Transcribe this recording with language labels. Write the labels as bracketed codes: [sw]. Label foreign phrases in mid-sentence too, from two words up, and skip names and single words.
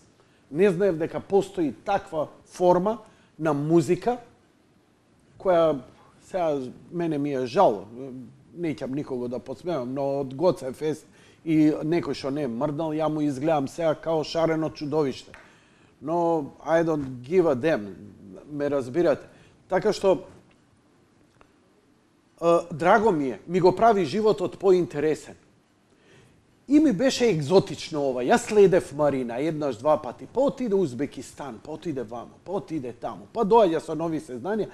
[mk] Не знаев дека постои таква форма на музика која сега мене ми е жал, неќам никого да подсмевам, но од Гоце Фест и некој што не е мрднал, ја му изгледам сега као шарено чудовиште. [en] Но I don't give a damn, [mk] ме разбирате. Така што драго ми е, ми го прави животот поинтересен. И ми беше екзотично ова. Јас следев Марина еднаш, два пати. Па отиде Узбекистан, па отиде вамо, па отиде таму, па доаѓа со нови сезнања.